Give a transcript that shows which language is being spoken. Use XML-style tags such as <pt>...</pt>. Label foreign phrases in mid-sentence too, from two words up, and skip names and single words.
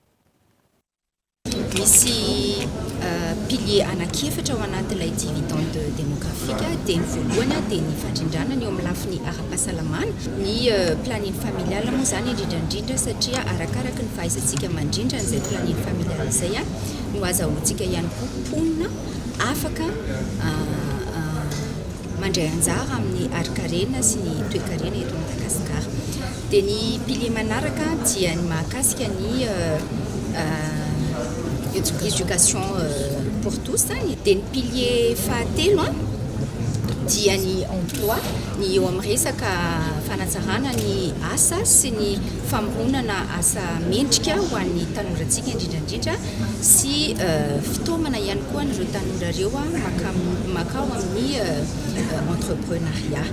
<mg>Misy pilier anankiefatra ao anatin'ilay dividende demografika dia ny voalohany dia ny fandrindrana ny eo amin'ny lafiny ara-pahasalamana ny</mg> <fr>planine familiale</fr> <mg>moa zany indrindrandrindra satria arakaraka ny fahaizantsika mandrindra n'izay</mg> <fr>planine familiale</fr> <mg>izay no azahoantsika ihany koa mponina afaka mandray anjara amin'ny arikarena sy ny toe-karena eto Madagasikara. Dia ny pilier manaraka dia ny mahakasika ny</mg> <fr>éducation pour tous</fr> <mg>dia ny pilier fahatelo dia ny emploi ny eo amin'ny resaka fanatsarana ny asa sy ny famoronana asa mendrika ho an'ny tanorantsika indrindrandrindra sy fitaomana ihany koa n'ireo tanora ireo makao amin'ny entrepreneuriat.</mg>